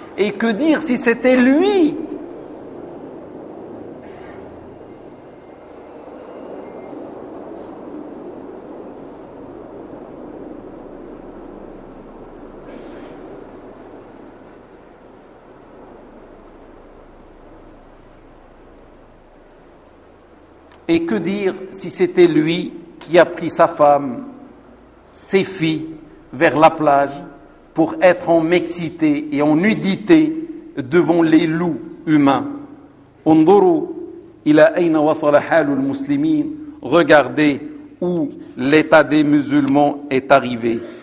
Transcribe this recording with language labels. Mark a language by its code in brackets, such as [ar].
[fr] Et que dire si c'était lui Et que dire si c'était lui qui a pris sa femme, ses filles, vers la plage pour être en mixité et en nudité devant les loups humains. [ar] انظروا إلى أين وصل حال المسلمين. [fr] Regardez où l'état des musulmans est arrivé.